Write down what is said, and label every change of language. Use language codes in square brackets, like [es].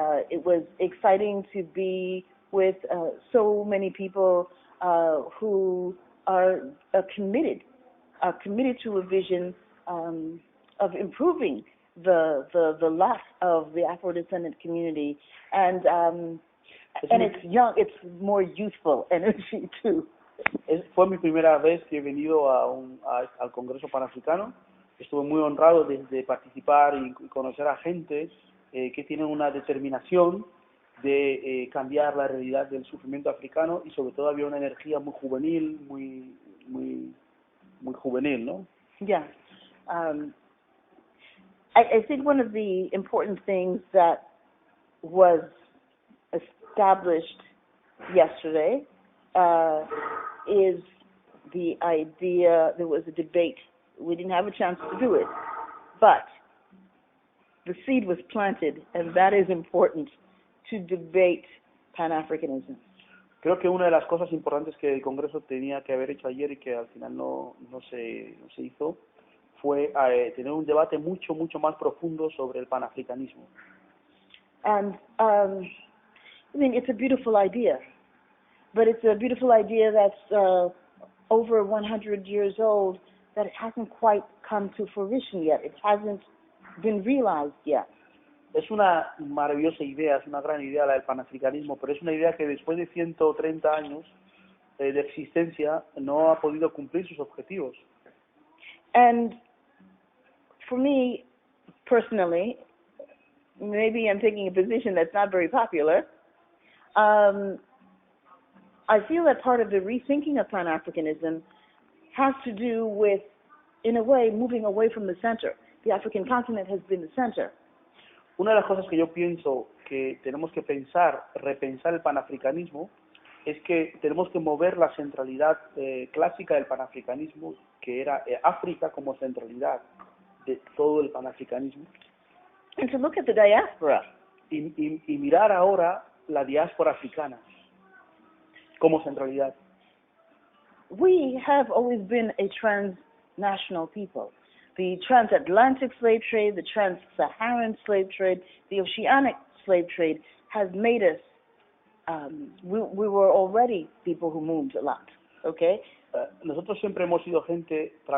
[en] It was exciting to be with so many people who are committed to a vision of improving the lot of the Afro-descendant community, and it's young, it's more youthful energy too. [es] Fue mi primera vez que he venido al Congreso Panafricano. Estuve muy honrado de participar y conocer a gente que tienen una determinación de cambiar la realidad del sufrimiento africano, y sobre todo había una energía muy juvenil, muy juvenil, ¿no? Yeah. [en] I think one of the important things that was established yesterday is the idea, there was a debate. We didn't have a chance to do it, but the seed was planted, and that is important, to debate Pan-Africanism. [es] Creo que una de las cosas importantes que el Congreso tenía que haber hecho ayer y que al final no se hizo fue tener un debate mucho más profundo sobre el panafricanismo. [en] And I mean, it's a beautiful idea, but it's a beautiful idea that's over 100 years old, that it hasn't quite come to fruition yet. It hasn't been realized yet. [es] Es una maravillosa idea, es una gran idea la del panafricanismo, pero es una idea que después de 130 años de existencia no ha podido cumplir sus objetivos. [en] And for me, personally, maybe I'm taking a position that's not very popular, I feel that part of the rethinking of Pan-Africanism has to do with, in a way, moving away from the center. The African continent has been the center. [es] Una de las cosas que yo pienso que tenemos que repensar el panafricanismo, es que tenemos que mover la centralidad clásica del panafricanismo, que era África como centralidad de todo el panafricanismo. [en] And to look at the diaspora. [es] Y mirar ahora la diáspora africana como centralidad. [en] We have always been a transnational people. The transatlantic slave trade, the trans-Saharan slave trade, the oceanic slave trade has made us, we were already people who moved a lot, okay? [es] Nosotros siempre hemos sido gente